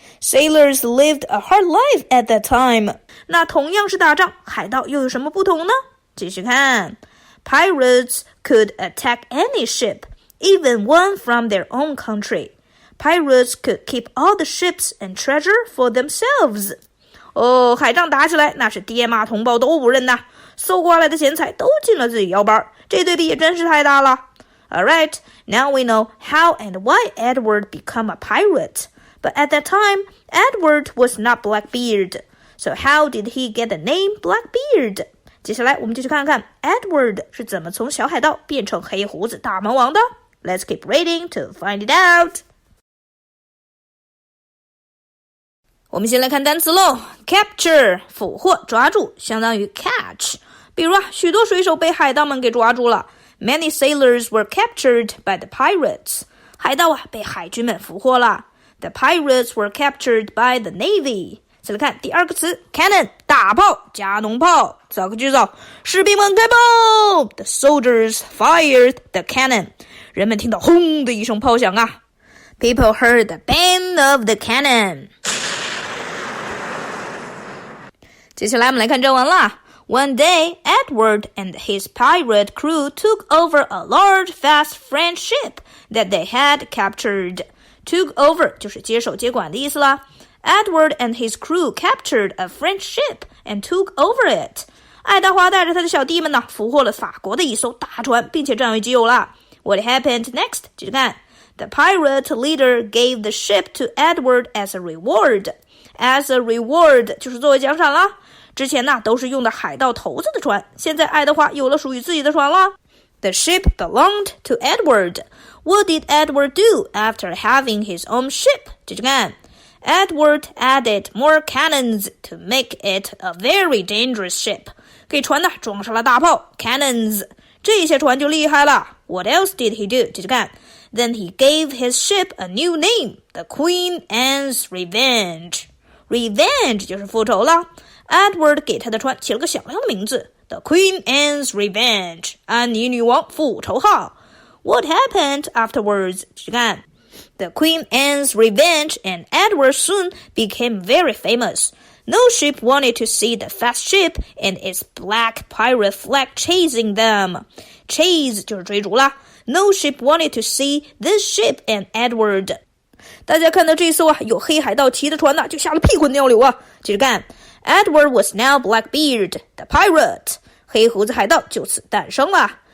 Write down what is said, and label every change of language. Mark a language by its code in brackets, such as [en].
[en] Sailors lived a hard life at that time. [zh] 那同样是打仗，海盗又有什么不同呢？继续看 [en] ，Pirates could attack any ship, even one from their own country. Pirates could keep all the ships and treasure for themselves. [zh] 海仗打起来那是爹妈同胞都不认呐，搜刮来的钱财都进了自己腰包，这对比也真是太大了。 [en] Alright, now we know how and why Edward became a pirate. But at that time, Edward was not Blackbeard. So how did he get the name Blackbeard? [zh] 接下来我们就去看看 Edward 是怎么从小海盗变成黑胡子大魔王的。 [en] Let's keep reading to find it out. [zh] 我们先来看单词咯 Capture 俘获抓住相当于 catch 比如许多水手被海盗们给抓住了 [en] Many sailors were captured by the pirates [zh] 海盗被海军们俘获了 [en] The pirates were captured by the navy [zh] 再来看第二个词 Cannon 大炮加农炮造个句子士兵们开炮 [en] The soldiers fired the cannon [zh] 人们听到轰的一声炮响啊 [en] People heard the bang of the cannon [zh] 接下来我们来看正文啦 [en] One day, Edward and his pirate crew took over a large, fast French ship that they had captured. Took over [zh] 就是接手接管的意思啦 [en] Edward and his crew captured a French ship and took over it. [zh] 爱德华带着他的小弟们呢，俘获了法国的一艘大船，并且占为己有啦 [en] What happened next? [zh] 接着看 [en] The pirate leader gave the ship to Edward as a reward.As a reward [zh] 就是作为奖赏啦之前呢都是用的海盗头子的船现在爱德华有了属于自己的船啦 [en] The ship belonged to Edward. What did Edward do after having his own ship? [zh] 接着看 [en] Edward added more cannons to make it a very dangerous ship. [zh] 给船呢装上了大炮 cannons. 这些船就厉害了 [en] What else did he do? [zh] 接着看 [en] Then he gave his ship a new name, the Queen Anne's Revenge.Revenge [zh] 就是复仇了 [en] Edward [zh] 给他的船起了个响亮的名字 [en] The Queen Anne's Revenge [zh] 安妮女王复仇号 [en] What happened afterwards? [zh] 继续看 [en] The Queen Anne's Revenge and Edward soon became very famous. No ship wanted to see the fast ship and its black pirate flag chasing them. Chase 就是追逐啦 No ship wanted to see this ship and Edward. [zh] 大家看到这艘有黑海盗旗的船呢，就吓了屁滚尿流啊！接着看 [en] ，Edward was now Blackbeard the Pirate， [zh] 黑胡子海盗就此诞生了。